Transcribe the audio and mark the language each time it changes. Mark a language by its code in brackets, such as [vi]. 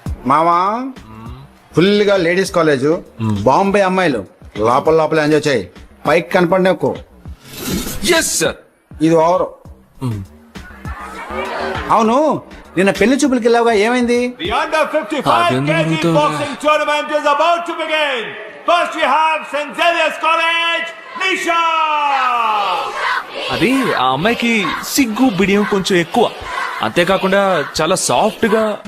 [te] మామా ఫుల్ గా ladies college, Bombay అమ్మాయిలు లోపల లోపల ఎంజాయ్ చేయి, పైకి కనపడి ఎక్కువ. [en] Yes sir. [te] ఇది ఓవర్. అవును, నిన్న పెళ్లి చూపులకి వెళ్ళావుగా, ఏమైంది? [en] The under 55 kg boxing tournament is about to begin. First we have St. Xavier's College, Nisha. [te] అది ఆ అమ్మాయికి సిగ్గు బిడియం కొంచెం ఎక్కువ, అంతేకాకుండా చాలా సాఫ్ట్ గా.